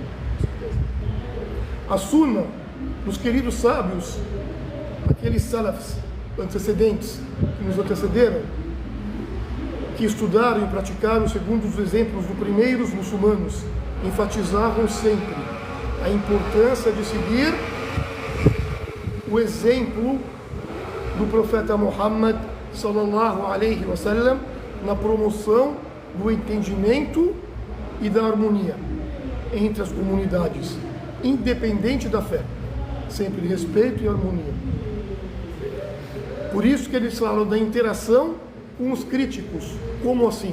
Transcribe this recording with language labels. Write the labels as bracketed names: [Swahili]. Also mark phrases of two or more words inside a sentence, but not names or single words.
[Portuguese] A Sunna dos queridos sábios, aqueles salafs antecedentes que nos antecederam, que estudaram e praticaram segundo os exemplos dos primeiros muçulmanos, enfatizavam sempre a importância de seguir o exemplo do profeta Muhammad [Arabic] صلى الله عليه وسلم [Portuguese] na promoção do entendimento e da harmonia entre as comunidades, independente da fé, sempre respeito e harmonia. Por isso que eles falam da interação com os críticos. Como assim?